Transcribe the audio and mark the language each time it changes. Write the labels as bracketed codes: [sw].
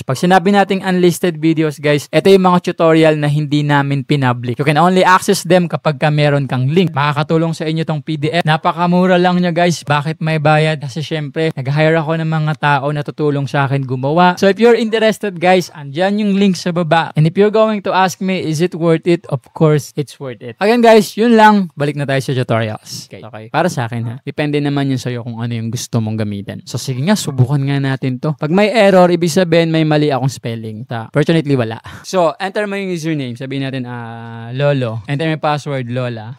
[tl] Pag sinabi nating unlisted videos guys, ito yung mga tutorial na hindi namin pinpublic. [en] You can only access them [tl] kapag meron kang link. Makakatulong sa inyo tong PDF. Napakamura lang niya guys. Bakit may bayad? Kasi syempre, nag-hire ako ng mga tao na tutulong sa akin gumawa. [en] So if you're interested guys, [tl] andyan yung link sa baba. [en] And if you're going to ask me, is it worth it? Of course, it's worth it. Again guys, [tl] yun lang. Balik na tayo sa tutorials. Okay. Para sa akin ha. Depende naman yun sa'yo kung ano yung gusto mong gamitin. So sige nga, subukan nga natin to. Pag may error, ibig sabihin may mali akong spelling. Fortunately, wala. So, enter mo yung username. Sabihin natin, Lolo. Enter mo yung password, Lola.